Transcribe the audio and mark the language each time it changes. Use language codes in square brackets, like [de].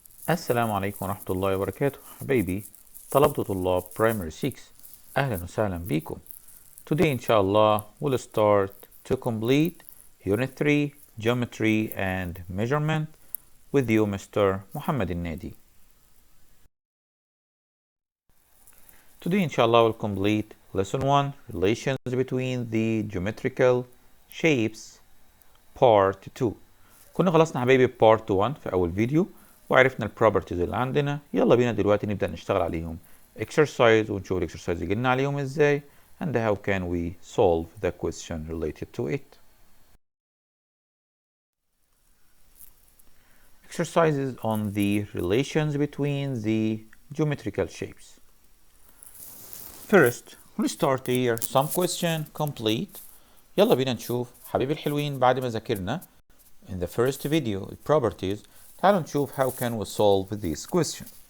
[ar] السلام عليكم ورحمة الله وبركاته حبايبي طلبة طلاب Primary 6. أهلا وسهلا بكم. [en] Today inshallah we'll start to complete Unit 3 Geometry and Measurement with you Mr. Mohamed El-Nady. Today inshallah we'll complete Lesson 1 Relations between the Geometrical Shapes Part 2. [ar] كنا خلصنا حبايبي Part 1 في أول فيديو وعرفنا البروبرتيز اللي عندنا. يلا بينا دلوقتي نبدأ نشتغل عليهم exercise ونشوف الاكسرسايز يجيلنا عليهم ازاي [en] and how can we solve the question related to it. Exercises on the relations between the geometrical shapes. First, we'll start here some question complete. [ar] يلا بينا نشوف حبيبي الحلوين بعد ما ذاكرنا [en] in the first video [ar] properties. تعالوا نشوف [en] how can we solve this question.